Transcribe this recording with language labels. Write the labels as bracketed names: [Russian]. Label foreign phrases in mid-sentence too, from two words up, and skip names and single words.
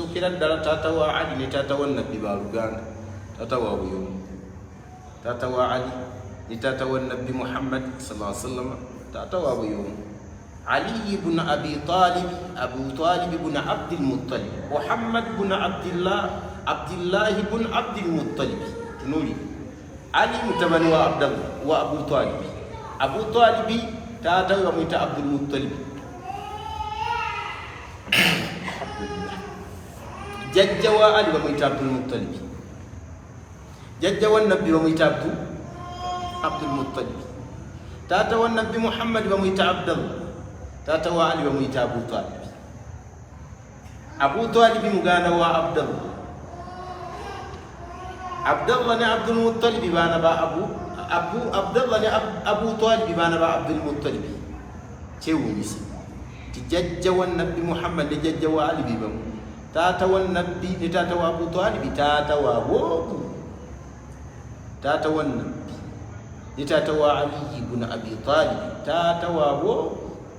[Ganda] Sookera ddala taata wa Ali ne taata wa Nabbi ba luganda, taata wa buyomu. Taata wa Ali ne taata wa Nabbi Muhammad [Arabic] صلى الله عليه وسلم, [Ganda] taata wa buyomu. Ali ibn Abi Talib, Abu Talib ibn Abdul Muttalib, Muhammad ibn Abdullah, Abdullah ibn Abdul Muttalib. Tunuli Ali mutabani wa Abdullah wa Abu Talib. Abu Talib taata wa mwita Abdul Muttalib. Jajja wa Ali bamwita Abdul Muttalib, jajja wa Nabbi bamwita Abdul Muttalib. Taata wa Nabbi Muhammad bamwita Abdullah, taata wa Ali bamwita Abu Talib. Abu Talib muganda wa Abdullah. Abdullah ne Abdul Muttalib baana ba Abdullah ne Abu Talib baana ba Abdul Muttalib. Kyewuunyisa ti jajja wa Nabbi Muhammad ne jajja wa Ali bibamu, taata wa Nabbi ne taata wa Abu Talib taata wa woku, taata wa Nabbi ne taata wa Ali ibn Abi Talib taata wa woku.